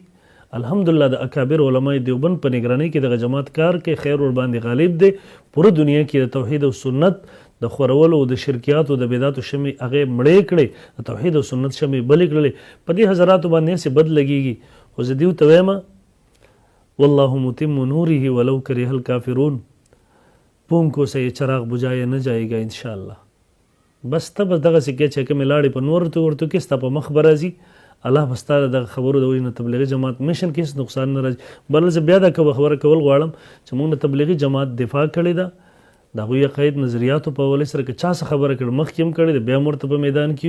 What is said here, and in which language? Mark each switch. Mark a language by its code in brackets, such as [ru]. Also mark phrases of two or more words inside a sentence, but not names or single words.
[ps] الحمدلله د اکابر علماء دیوبند په نگرانۍ کې دغه جماعت کار کوي. خیر ورباندې غالب دی. پوره دنیا کې د توحید او سنت د خورولو او د شرکیاتو د بدعاتو شمې هغې مړې کړې د توحید او سنت شمې بلې کړلې. په دې حضراتو باندې هسې بد لګېږي خو زه دیو ته وایم [ar] والله متم نوره ولو کرہ الکافرون. [ur] پون کو سے یہ چراغ بجھایا نہ جائے گا انشاءاللہ. [ps] بس ته به دغسې کې چې کومې لاړې په نور ورته کې ستا په مخ به راځي. الله به ستا د دغه خبرو د وجې نه تبلیغي جماعت میشن کې هېڅ نقصان نه راځي. بل زه بیا دا خبره کول غواړم چې موږ د تبلیغي جماعت دفاع کړې ده د هغوی عقاید نظریاتو په حوالې سره که چا څه خبره کړې مخکې هم کړې ده بیا هم ورته په میدان کې یو.